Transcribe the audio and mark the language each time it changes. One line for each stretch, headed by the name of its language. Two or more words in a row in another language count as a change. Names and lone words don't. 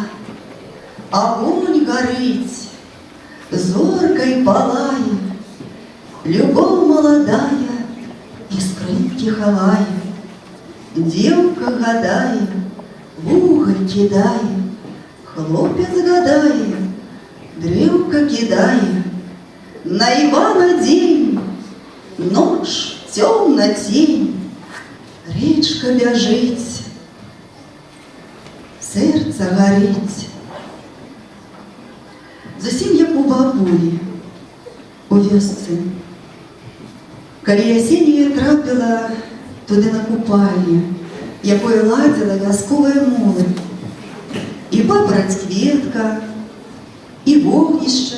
Russian: Огонь горит, зоркой палая, любовь молодая, искрынки ховая, девка гадая, в уголь кидая, хлопец гадая, древко кидая. На Ивана день, ночь темна тень, речка бежит,
Ukrainian: серце горить.
Belarusian: Зусім як у бабулі, у вёсцы. Калі асенняе трапіла туды на купальне, якое ладзіла вясковая моладзь. І папараць кветка, і вогнішча.